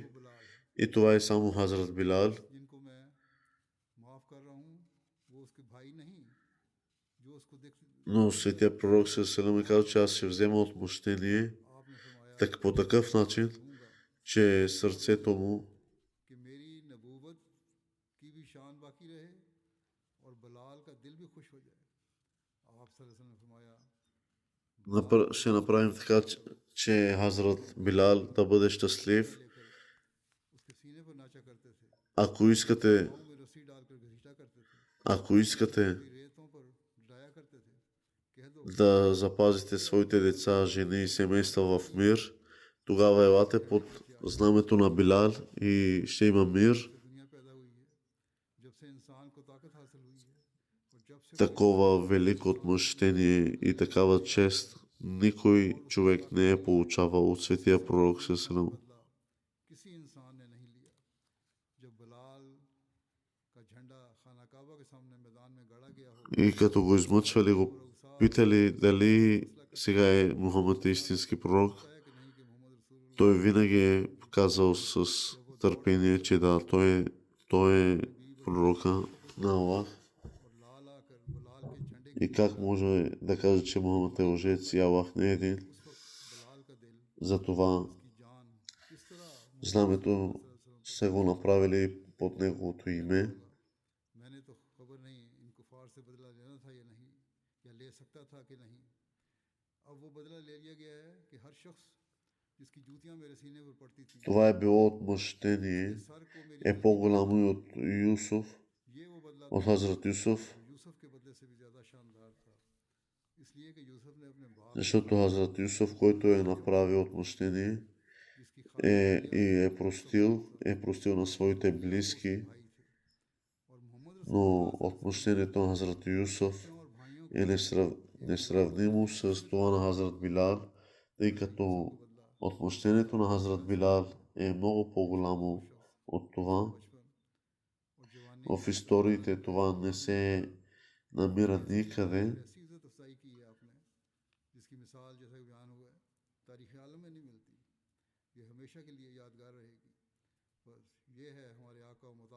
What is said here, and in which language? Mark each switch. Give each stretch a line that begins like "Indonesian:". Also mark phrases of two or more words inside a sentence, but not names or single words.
Urdu: وہ بلال ہے
Bulgarian: и това е само Хазрат Билал.
Urdu: جن کو میں معاف کر رہا ہوں وہ اس کے بھائی نہیں جو اس کو دیکھ
Bulgarian: Но Светия пророк се ме казва, че аз ще взема отмъщение
Urdu: آپ نے فرمایا
Bulgarian: так, по такъв начин,
Urdu: दूंगा
Bulgarian: че сърцето му
Urdu: کہ میری نبوت کی بھی شان باقی رہے اور بلال کا دل بھی خوش ہو جائے آپ
Arabic: صلی اللہ علیہ وسلم
Urdu: نے فرمایا
Bulgarian: ще направим така, че Хазрат Билал да бъде щастлив.
Urdu: لے کر اس کے سینے پر ناچا کرتے تھے
Bulgarian: Ако искате,
Urdu: پاؤں میں رسی ڈال کر گھسیٹا کرتے تھے
Bulgarian: ако искате
Urdu: پھر ریتوں پر ڈرایا کرتے تھے کہہ دو
Bulgarian: да запазите своите деца, жени и семейства в мир, тогава елате под знамето на Билал и ще има мир.
Urdu: سے دنیا پیدا ہوئی ہے جب سے انسان کو طاقت حاصل ہوئی ہے اور جب سے
Bulgarian: Такова велико отмъщение и такава чест никой човек не е получавал от светия пророк Сесалам.
Urdu: بدلہ کسی انسان نے نہیں لیا جب بلال کا جھنڈا خانہ کعبہ کے سامنے میدان میں گڑا گیا ہو
Bulgarian: И като го измъчвали, го питали дали сега е Мухаммад истински пророк.
Urdu: ہے کہ نہیں کہ محمد رسول
Bulgarian: Той винаги е казал с търпение, че да, той е пророка на Аллах.
Urdu: اور لال آ کر بلال کے جھنڈے
Bulgarian: И как може да каже, че Мухаммад е лъжец и Аллах не е един?
Urdu: اس وقت بلال کا دل
Bulgarian: Затова
Urdu: کی جان کس طرح
Bulgarian: знамето са го направили под неговото име.
Urdu: میں نے تو خبر نہیں ان کفار سے بدلہ لینا تھا یا نہیں یا لے سکتا تھا کہ نہیں اب وہ بدلہ لے لیا گیا ہے کہ ہر شخص جس کی جوتیاں میرے سینے پر پڑتی تھی
Bulgarian: Това е било отмъщение,
Urdu: سر کو میری
Bulgarian: е по-голямо и от Юсуф,
Urdu: یہ وہ بدلہ
Bulgarian: от Хазрат Юсуф,
Urdu: یوسف کے بدلے سے بھی زیادہ شاندار تھا اس لیے کہ یوسف نے اپنے باپ
Bulgarian: защото Хазрат Юсуф, който е направил отмъщение
Urdu: جس کی خاطر
Bulgarian: и е простил на своите близки,
Urdu: بھائی تھے اور محمد
Bulgarian: но отмъщението на Хазрат Юсуф
Urdu: رسول اور بھائیوں
Bulgarian: е несравнимо с това на Хазрат Билал, тъй като
Urdu: बदला
Bulgarian: отмъщението на Хазрат Билал е много по-голямо от това.
Urdu: بچپن اور جوانی
Bulgarian: В историите това не се намира никъде.
Urdu: ایسی عزت افزائی کی ہے آپ نے جس کی مثال جیسا کہ بیان ہوا ہے تاریخ عالم میں نہیں ملتی یہ ہمیشہ کے لیے یادگار رہے گی بس یہ ہے ہمارے آقا و مطا